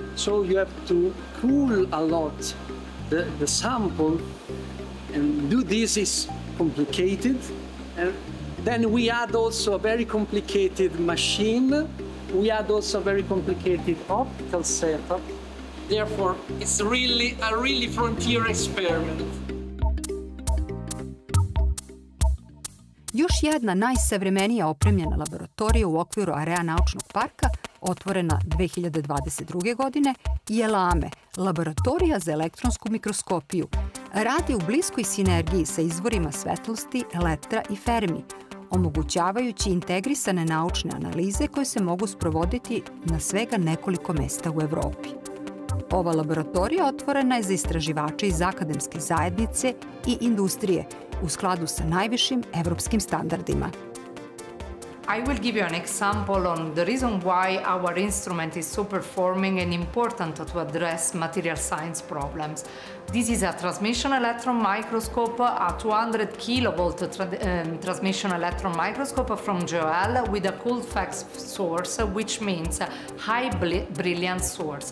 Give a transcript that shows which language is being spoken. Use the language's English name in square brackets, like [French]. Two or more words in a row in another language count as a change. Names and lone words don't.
[English] So you have to cool a lot the sample, and do this is complicated. And then we add also a very complicated machine. We add also a very complicated optical setup. Therefore, it's really a frontier experiment. [Serbian] Još jedna najsavremenija opremljena laboratorija u okviru areja naučnog parka, otvorena 2022. godine, je LAME, laboratorija za elektronsku mikroskopiju. Radi u bliskoj sinergiji sa izvorima svetlosti, elektra i Fermi, omogućavajući integrisane naučne analize koje se mogu sprovoditi na svega nekoliko mesta u Evropi. Ova laboratorija otvorena je za istraživače iz akademske zajednice i industrije u skladu sa najvišim evropskim standardima. [English] I will give you an example on the reason why our instrument is so performing and important to address material science problems. This is a transmission electron microscope, a 200 kilovolt transmission electron microscope from GOL with a cold fax source, which means a high brilliance source.